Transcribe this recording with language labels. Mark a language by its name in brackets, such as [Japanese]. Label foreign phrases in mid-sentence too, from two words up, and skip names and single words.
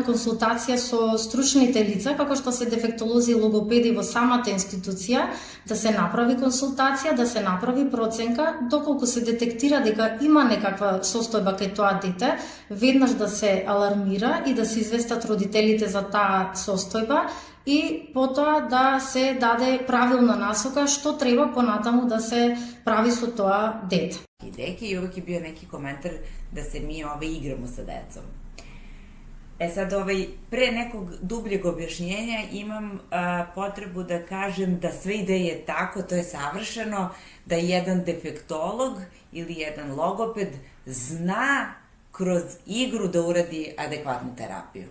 [Macedonian] консултација со стручните лица, како што се дефектолози и логопеди во самата институција, да се направи консултација, да се направи проценка, доколку се детектира дека има некаква состојба кај тоа дете, веднаш да се алармира и да се известат родителите за таа состојба, и потоа да се даде правилна насока што треба понатаму да се прави со тоа дете. [Serbian] И uvek je bio neki komentar da se mi igramo sa decom. Sad pre nekog dubljeg objašnjenja imam potrebu da kažem da sve ideje tako, to je savršeno, da jedan defektolog ili jedan logoped zna kroz igru da uradi adekvatnu terapiju.